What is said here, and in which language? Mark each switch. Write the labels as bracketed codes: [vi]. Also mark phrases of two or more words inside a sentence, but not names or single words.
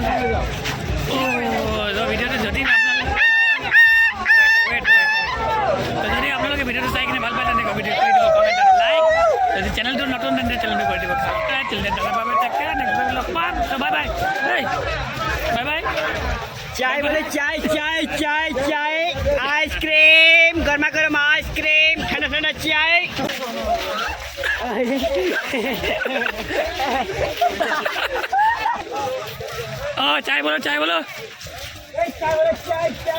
[as] ভিডিঅ'টো যদি আপোনালোকে ভিডিঅ'টো চাই কিনে ভাল পায় তেন্তে ভিডিঅ' কৰি দিব, কমেণ্ট আৰু লাইক। যদি চেনেলটো নতুন তেন্তে চেনেলটো কৰি দিব ছাবস্ক্ৰাইব। [en] bye bye bye bye. [hi] चाय बोले चाय चाय चाय चाय आइसक्रीम गर्मा गर्म आइसक्रीम ठंडा ठंडा चाय चाय बोलो चाय बोले चाय